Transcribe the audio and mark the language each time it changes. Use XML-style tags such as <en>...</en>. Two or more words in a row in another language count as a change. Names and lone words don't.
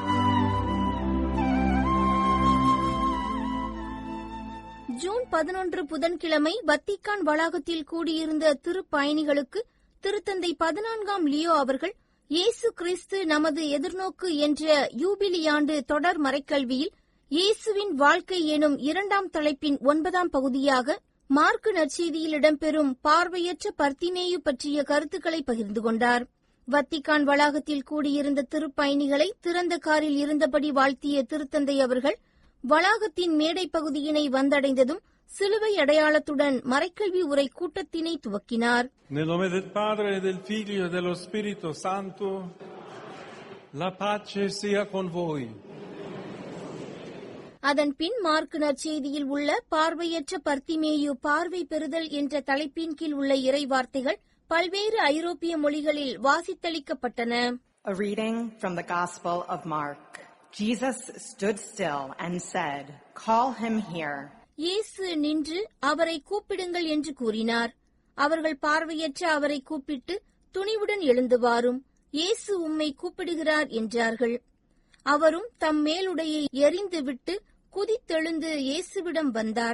<ta>ஜூன் 11 புதன்கிழமை வத்திக்கான் வளாகத்தில் கூடியிருந்த திருப்பயணிகளுக்கு திருத்தந்தை 14ஆம் லியோ அவர்கள் இயேசு கிறிஸ்து நமது எதிர்நோக்கு என்ற யூபிலியாண்டு தொடர் மறைக்கல்வியில் இயேசுவின் வாழ்க்கை எனும் 2ஆம் தலைப்பின் 9ஆம் பகுதியாக மார்க்கு நற்செய்தியில் இடம்பெறும் பார்வையற்ற பர்த்திமேயு பற்றிய கருத்துக்களை பகிர்ந்து கொண்டார். வத்திக்கான் வளாகத்தில் கூடியிருந்த திருப்பயணிகளை திறந்த காரில் இருந்தபடி வாழ்த்திய திருத்தந்தை அவர்கள் வளாகத்தின் மேடை பகுதியினை வந்தடைந்ததும் சிலுவை அடையாளத்துடன் மறைக்கல்வி உரை கூட்டத்தினை துவக்கினார்.</ta> <it>Nel nome del Padre e del Figlio e dello Spirito Santo, la pace sia con voi.</it> <ta>அதன் பின் மார்க்கு நற்செய்தியில் உள்ள பார்வையற்ற பர்த்திமேயு பார்வை பெறுதல் என்ற தலைப்பின் கீழ் உள்ள இறை வார்த்தைகள் பல்வேறு ஐரோப்பிய மொழிகளில் வாசித்தளிக்கப்பட்டன.</ta> <en>A reading from the Gospel of Mark. Jesus stood still and said, "Call him here."</en> <ta>இயேசு நின்று அவரை கூப்பிடுங்கள் என்று கூறினார். அவர்கள் பார்வையற்ற அவரை கூப்பிட்டு, துணிவுடன் எழுந்து வாரும், இயேசு உம்மை கூப்பிடுகிறார் என்றார்கள். அவரும் தம் மேலுடையை எறிந்துவிட்டு குதித்தெழுந்து இயேசுவிடம் வந்தார்.</ta>